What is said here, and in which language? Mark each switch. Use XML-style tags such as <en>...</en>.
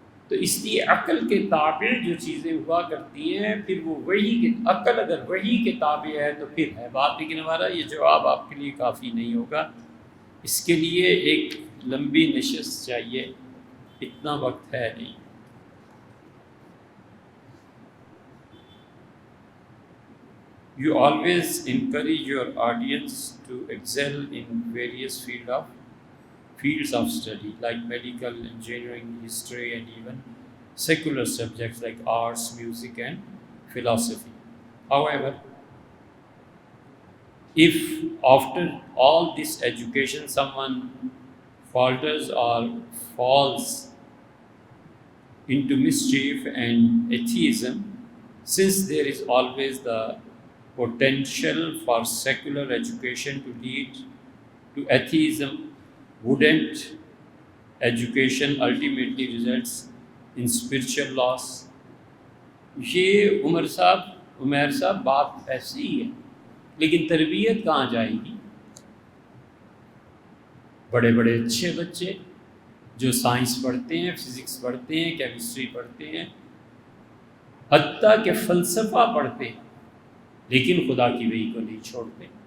<ur>تو اس لیے عقل کے تابع جو چیزیں ہوا کرتی ہیں پھر وہ وحی کے، عقل اگر وحی کے تابع ہے تو پھر ہے بات۔ لیکن ہمارا یہ جواب آپ کے لیے کافی نہیں ہوگا، اس کے لیے ایک لمبی نشست چاہیے، اتنا وقت ہے نہیں۔</ur> <en>You always encourage your audience to excel in various fields of fields of study like medical, engineering, history, and even secular subjects like arts, music, and philosophy. However, if after all this education someone falters or falls into mischief and atheism, since there is always the potential for secular education to lead to atheism, wouldn't education ultimately results in spiritual loss?</en> <ur>یہ عمیر صاحب بات ایسی ہی ہے، لیکن تربیت کہاں جائے گی؟ بڑے بڑے اچھے بچے جو سائنس پڑھتے ہیں، فزکس پڑھتے ہیں، کیمسٹری پڑھتے ہیں، حتیٰ کہ فلسفہ پڑھتے ہیں، لیکن خدا کی وحی کو نہیں چھوڑتے.</ur>